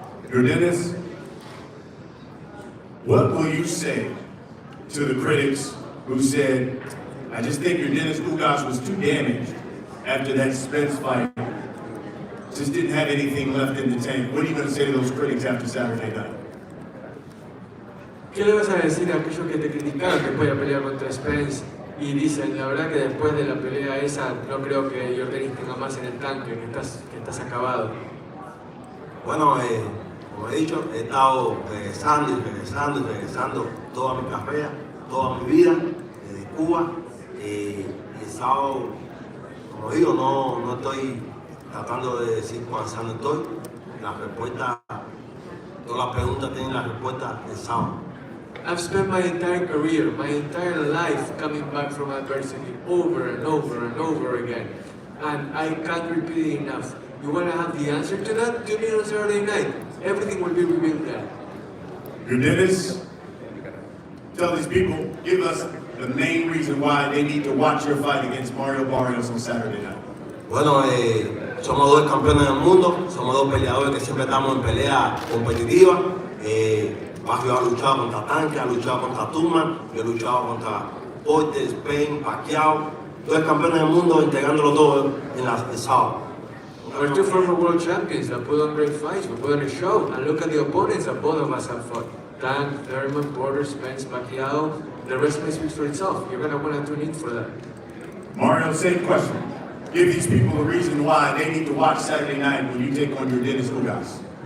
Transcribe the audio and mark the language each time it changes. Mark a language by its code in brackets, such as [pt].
[en] Your Dennis, what will you say to the critics who said, I just think your Dennis Ugas was too damaged after that Spence fight? Just didn't have anything left in the tank. What are you going to say to those critics after Saturday night? [es] ¿Qué le vas a decir a aquellos que te criticaron después de la pelea contra Spence y dicen, la verdad que después de la pelea esa no creo que Jordanis tenga más en el tanque, que estás acabado? Bueno, como he dicho, he estado regresando toda mi carrera, toda mi vida desde Cuba. Y el sábado, como digo, no estoy tratando de decir cuán sano estoy. La respuesta, todas las preguntas tienen la respuesta el sábado. [en] I've spent my entire career, my entire life coming back from adversity over and over and over again. And I can't repeat it enough. You want to have the answer to that? Tune in on Saturday night. Everything will be revealed there. Your Dennis, tell these people, give us the main reason why they need to watch your fight against Mario Barrios on Saturday night. [es] Bueno, somos dos campeones del mundo, somos dos peleadores que siempre estamos en pelea competitiva. Barrios ha luchado contra Tanque, ha luchado contra Turman, yo he luchado contra Porter, Spain, Pacquiao. Dos campeones del mundo integrándolo todo el sábado. [en] We're two former world champions that put on great fights, we put on a show, and look at the opponents that both of us have fought. Tank, Thurman, Porter, Spence, Pacquiao. The resume speaks for itself. You're going to want to tune in for that. Mario, same question. Give these people a reason why they need to watch Saturday night when you take on your Dennis Ugas.